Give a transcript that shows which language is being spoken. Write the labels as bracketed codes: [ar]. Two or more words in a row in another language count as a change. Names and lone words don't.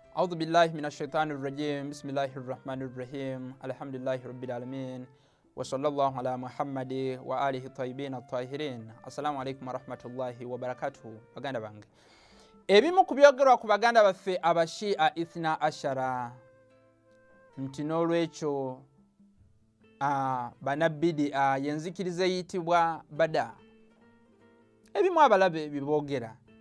[ar] أعوذ بالله من الشيطان الرجيم بسم الله الرحمن الرحيم الحمد لله رب العالمين وصلى الله على محمد وآله الطيبين الطاهرين السلام عليكم ورحمة الله وبركاته [lg] baganda bange ebimu ku byogerwa ku baganda baffe abashia [ar] اثنا عشر [lg] nti n'olwekyo banabbidi yenzikiriza eyitibwa bada ebimu abalabe bibogera